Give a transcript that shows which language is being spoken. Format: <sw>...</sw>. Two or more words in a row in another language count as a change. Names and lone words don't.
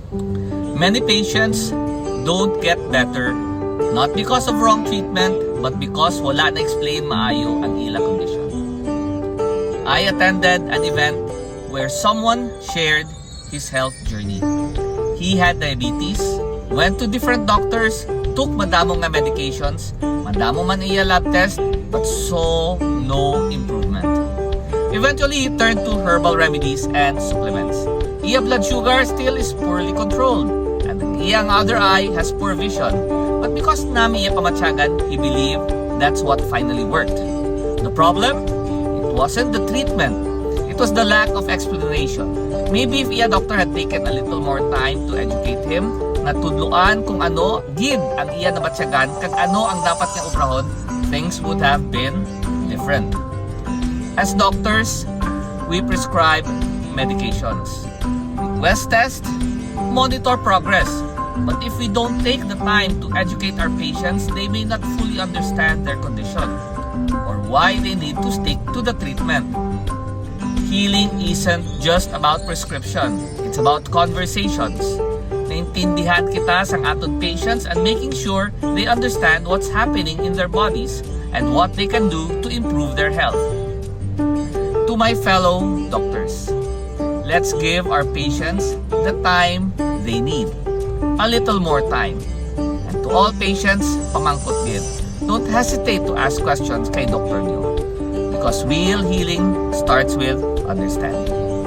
<en>Many patients don't get better not because of wrong treatment but because</en> <hil>wala na</hil> <en>explain</en> <hil>maayo ang ila</hil> <en>condition. I attended an event where someone shared his health journey. He had diabetes, went to different doctors, took</en> <hil>madamong nga</hil> <en>medications,</en> <hil>madamo man iya</hil> <en>lab test, but saw no improvement. Eventually, he turned to herbal remedies and supplements. Iya blood sugar still is poorly controlled, and</en> <hil>ang iyang</hil> <en>other eye has poor vision. But because</en> <hil>nami iya pamatsyagan,</hil> <en>he believed that's what finally worked. The problem? It wasn't the treatment. It was the lack of explanation. Maybe if iya doctor had taken a little more time to educate him,</en> <hil>natudluan kung ano gid ang iya nabatsyagan kag ano ang dapat niya ubrahon,</hil> <en>things would have been different. As doctors, we prescribe medications, request tests, monitor progress. But if we don't take the time to educate our patients, they may not fully understand their condition or why they need to stick to the treatment. Healing isn't just about prescription. It's about conversations.</en> <hil>Naintindihan kita sang aton</hil> <en>patients and making sure they understand what's happening in their bodies and what they can do to improve their health. To my fellow doctors, let's give our patients the time they need. A little more time. And to all patients,</en> <hil>pamangkot gid.</hil> <en>Don't hesitate to ask questions</en> <hil>kay doktor niyo.</hil> <en>Because real healing starts with understanding.</en>